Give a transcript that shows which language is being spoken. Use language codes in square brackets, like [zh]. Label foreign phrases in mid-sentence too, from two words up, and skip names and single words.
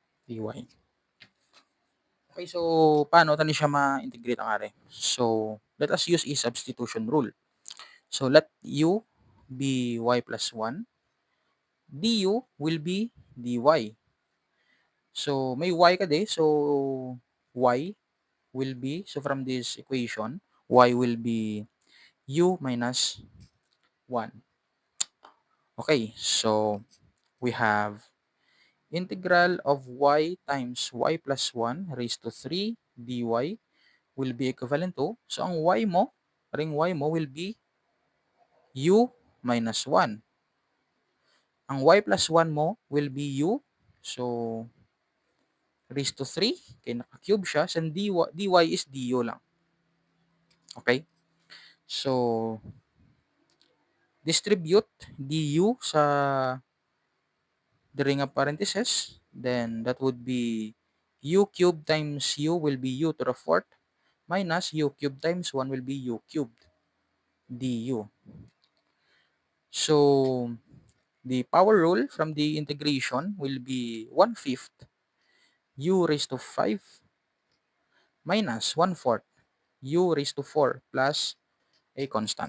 [en] dy. [hil] Okay, so paano tani siya ma-integrate ang are? [en] So, let us use a substitution rule. So, let u be y plus 1. Du will be dy. So, may y ka di. So, y will be, so from this equation, y will be u minus 1. Okay, so we have integral of y times y plus 1 raised to 3 dy will be equivalent to, so [hil] ang y mo, [en] will be u minus 1. Ang y plus 1 mo will be u, so raised to 3, [hil] kaya naka-cube siya, [en] so dy is du [hil] lang. [en] Okay? So, distribute du sa the ring of parentheses, then that would be u cubed times u will be u to the fourth minus u cubed times 1 will be u cubed du. So, the power rule from the integration will be 1/5 u raised to 5 minus 1/4 u raised to 4 plus a constant.